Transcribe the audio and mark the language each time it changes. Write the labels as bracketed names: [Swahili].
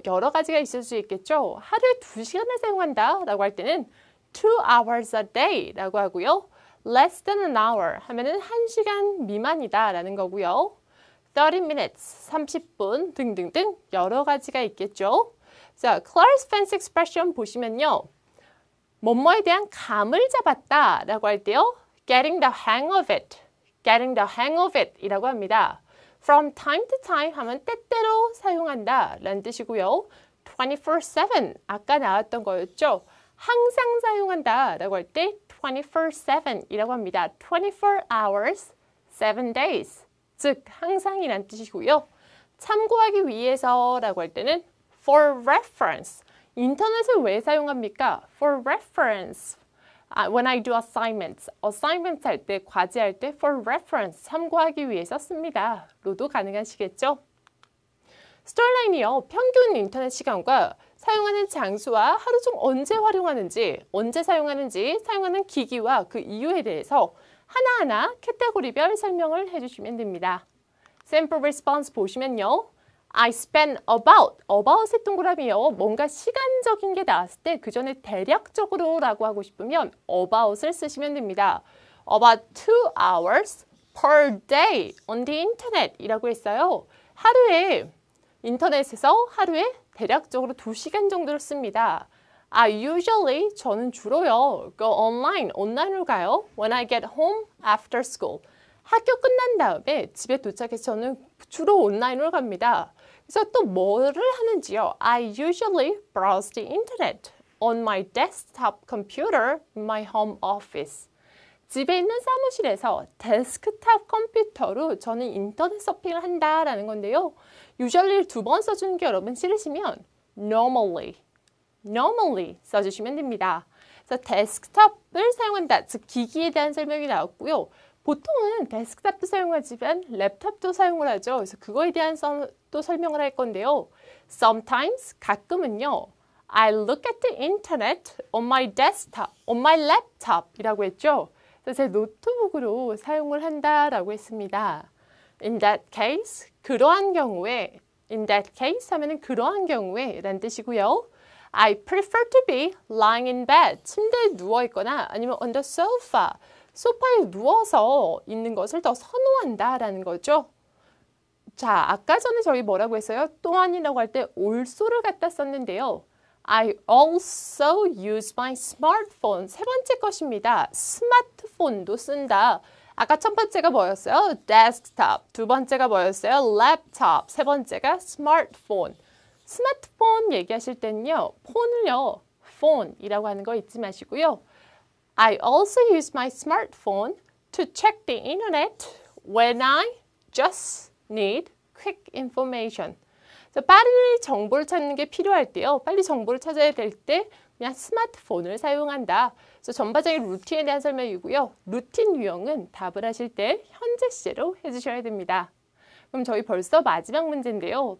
[Korean] 여러 가지가 있을 수 있겠죠. 하루에 2시간을 사용한다 라고 할 때는 [English] 2 hours a day [Korean] 라고 하고요. [English] less than an hour [Korean] 하면은 1시간 미만이다 라는 거고요. 30 minutes, 30분 등등등 여러 가지가 있겠죠. 자, class fence expression 보시면요. 뭐뭐에 대한 감을 잡았다 라고 할 때요. [English] getting the hang of it, getting the hang of it 이라고 합니다. from time to time [Korean] 하면 때때로 사용한다 라는 뜻이고요. 24/7 아까 나왔던 거였죠. 항상 사용한다 라고 할 때 24/7 이라고 합니다. 24 hours, 7 days. 즉, 항상이란 뜻이고요. 참고하기 위해서라고 할 때는 for reference. 인터넷을 왜 사용합니까? For reference. [English] When I do assignments. assignments [Korean] 할 때, 과제할 때 [English] for reference. [Korean] 참고하기 위해서 씁니다. 로도 가능하시겠죠? 스토리라인이요. 평균 인터넷 시간과 사용하는 장소와 하루 중 언제 활용하는지, 언제 사용하는지, 사용하는 기기와 그 이유에 대해서 하나하나 카테고리별 설명을 해주시면 됩니다. 샘플 리스폰스 보시면요. I spend about의 동그라미요. 뭔가 시간적인 게 나왔을 때 그 전에 대략적으로 라고 하고 싶으면 about을 쓰시면 됩니다. [English] About 2 hours per day on the internet 이라고 했어요. [Korean] 하루에 인터넷에서 하루에 대략적으로 2시간 정도를 씁니다. Usually 저는 주로요. [English] go online, [Korean] 온라인으로 가요. [English] When I get home after school. [Korean] 학교 끝난 다음에 집에 도착해서 저는 주로 온라인으로 갑니다. 그래서 또 뭐를 하는지요? [English] I usually browse the internet on my desktop computer in my home office. [Korean] 집에 있는 사무실에서 데스크탑 컴퓨터로 저는 인터넷 서핑을 한다라는 건데요. usually 2번 써주는 게 여러분 싫으시면 normally 써주시면 됩니다. 그래서 데스크탑을 사용한다, 즉 기기에 대한 설명이 나왔고요. 보통은 데스크탑도 사용하지만 랩탑도 사용을 하죠. 그래서 그거에 대한 또 설명을 할 건데요. Sometimes, 가끔은요. [English] I look at the internet on my desktop, on my laptop 이라고 했죠. [Korean] 그래서 제 노트북으로 사용을 한다라고 했습니다. [English] In that case, [Korean] 그러한 경우에, in that case 하면은 그러한 경우에 라는 뜻이고요. [English] I prefer to be lying in bed, [Korean] 침대에 누워 있거나 아니면 [English] on the sofa, [Korean] 소파에 누워서 있는 것을 더 선호한다라는 거죠. 자, 아까 전에 저희 뭐라고 했어요? 또한이라고 할 때 also를 갖다 썼는데요. [English] I also use my smartphone. [Korean] 세 번째 것입니다. 스마트폰도 쓴다. 아까 첫 번째가 뭐였어요? desktop. 두 번째가 뭐였어요? laptop. 세 번째가 smartphone. 스마트폰 얘기하실 때는요. 폰을요. phone이라고 하는 거 잊지 마시고요. [English] I also use my smartphone to check the internet when I just need quick information. [Korean] 빨리 정보를 찾는 게 필요할 때요. 빨리 정보를 찾아야 될 때 그냥 스마트폰을 사용한다. 그래서 전반적인 루틴에 대한 설명이고요. 루틴 유형은 답을 하실 때 현재 시제로 해주셔야 됩니다. 그럼 저희 벌써 마지막 문제인데요.